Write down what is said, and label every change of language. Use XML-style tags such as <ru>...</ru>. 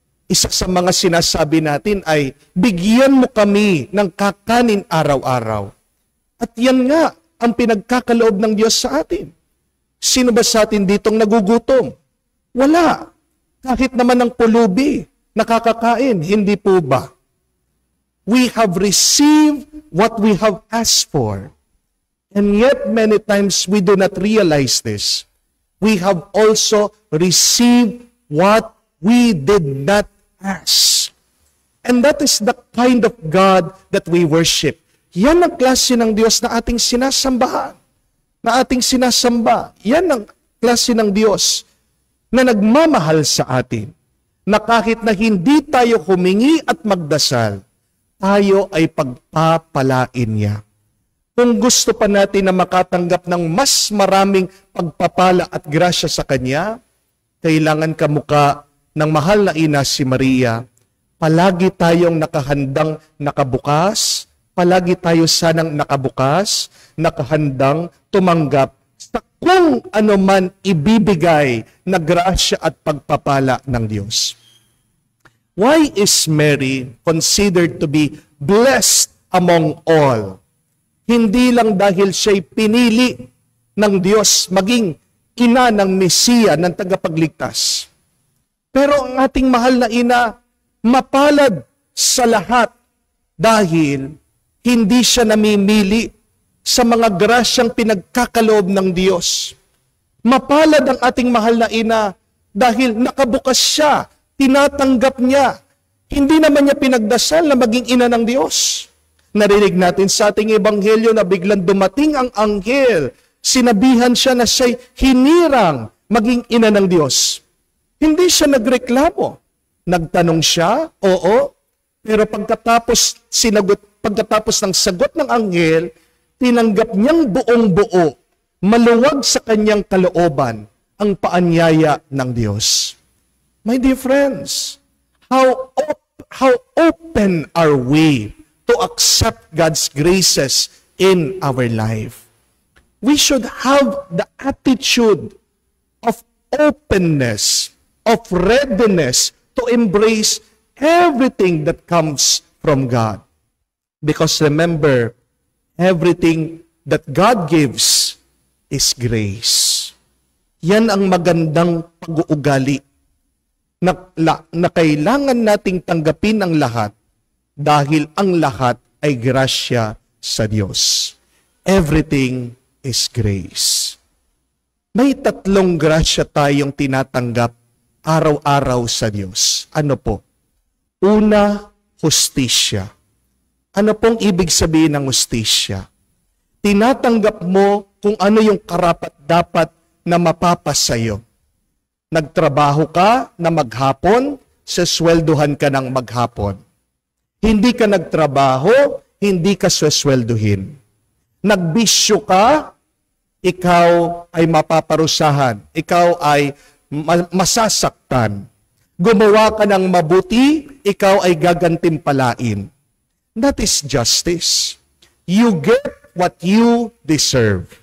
<tl>isa sa mga sinasabi natin ay, bigyan mo kami ng kakanin araw-araw. At yan nga ang pinagkakaloob ng Diyos sa atin. Sino ba sa atin ditong nagugutom? Wala. Kahit naman ng pulubi, nakakakain, hindi po ba?</tl> <en>We have received what we have asked for. And yet, many times, we do not realize this. We have also received what we did not ask. And that is the kind of God that we worship.</en> <tl>Yan ang klase ng Diyos na ating sinasambahan, na ating sinasamba. Yan ang klase ng Diyos na nagmamahal sa atin, na kahit na hindi tayo humingi at magdasal, tayo ay pagpapalain niya. Kung gusto pa natin na makatanggap ng mas maraming pagpapala at grasya sa Kanya, kailangan kamuka ng mahal na ina si Maria, palagi tayong nakahandang nakabukas, palagi tayo sanang nakabukas, nakahandang tumanggap sa kung ano man ibibigay na grasya at pagpapala ng Diyos.</tl> <en>Why is Mary considered to be blessed among all?</en> <tl>Hindi lang dahil siya'y pinili ng Diyos maging ina ng Mesiya, ng tagapagligtas. Pero ang ating mahal na ina, mapalad sa lahat dahil hindi siya namimili sa mga grasyang pinagkakaloob ng Diyos. Mapalad ang ating mahal na ina dahil nakabukas siya, tinatanggap niya. Hindi naman niya pinagdasal na maging ina ng Diyos. Narinig natin sa ating ebanghelyo na biglang dumating ang anghel. Sinabihan siya na siya'y hinirang maging ina ng Diyos. Hindi siya nagreklamo. Nagtanong siya, oo. Pero pagkatapos ng sagot ng anghel, tinanggap niyang buong-buo, maluwag sa kanyang kalooban, ang paanyaya ng Diyos.</tl> <en>My dear friends, how open are we to accept God's graces in our life? We should have the attitude of openness, of readiness to embrace everything that comes from God. Because remember, everything that God gives is grace.</en> <tl>Yan ang magandang pag-uugali na kailangan nating tanggapin ang lahat dahil ang lahat ay grasya sa Diyos. Everything is grace. May tatlong grasya tayong tinatanggap araw-araw sa Diyos. Ano po? Una, hustisya. Ano pong ibig sabihin ng hustisya? Tinatanggap mo kung ano yung karapat-dapat na mapapasayo. Nagtrabaho ka na maghapon, seswelduhan ka ng maghapon. Hindi ka nagtrabaho, hindi ka sweswelduhin. Nagbisyo ka, ikaw ay mapaparusahan. Ikaw ay masasaktan. Gumawa ka ng mabuti, ikaw ay gagantimpalain.</tl> <en>That is justice. You get what you deserve.</en>